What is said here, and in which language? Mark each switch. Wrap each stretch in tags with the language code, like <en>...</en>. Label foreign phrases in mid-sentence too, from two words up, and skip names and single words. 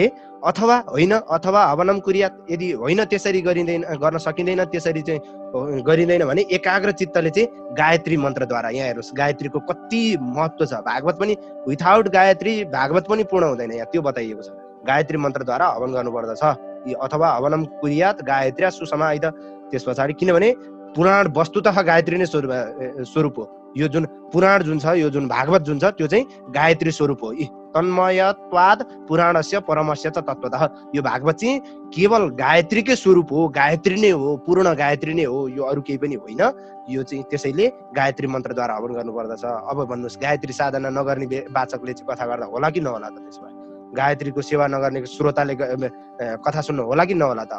<ne>अथवा होइन अथवा</ne> <sa>हवनम कुर्यात</sa> <ne>यदि होइन त्यसरी गर्न सकिँदैन त्यसरी चाहिँ गरिँदैन भने एकाग्र चित्तले चाहिँ गायत्री मन्त्रद्वारा यहाँ हेर्नुहोस् गायत्रीको कति महत्त्व छ। भागवत पनि विथाउट गायत्री भागवत पनि पूर्ण हुँदैन यहाँ त्यो बताइएको छ। गायत्री मन्त्रद्वारा हवन गर्नुपर्दछ।</ne> <sa>अथवा हवनम कुर्यात गायत्री सुसमाहित</sa> <ne>त्यस पछाडि किनभने पुराण वस्तुतः गायत्री नै स्वरूप हो। यो जुन पुराण जुन छ यो जुन भागवत जुन छ त्यो चाहिँ गायत्री स्वरूप हो।</ne> <sa>तन्मयत्वाद पुराणस्य परमस्य च तत्त्वतः</sa> <ne>यो भागवत चाहिँ केवल गायत्रीकै स्वरूप हो। गायत्री नै हो पूर्ण गायत्री नै हो यो अरू केही पनि होइन। यो चाहिँ त्यसैले गायत्री मन्त्रद्वारा हवन गर्नुपर्दछ। अब भन्नुहोस् गायत्री साधना नगर्ने वाचकले चाहिँ कथा गर्दा होला कि नहोला त? त्यसमा गायत्रीको सेवा नगर्ने श्रोताले कथा सुन्नु होला कि नहोला त?</ne>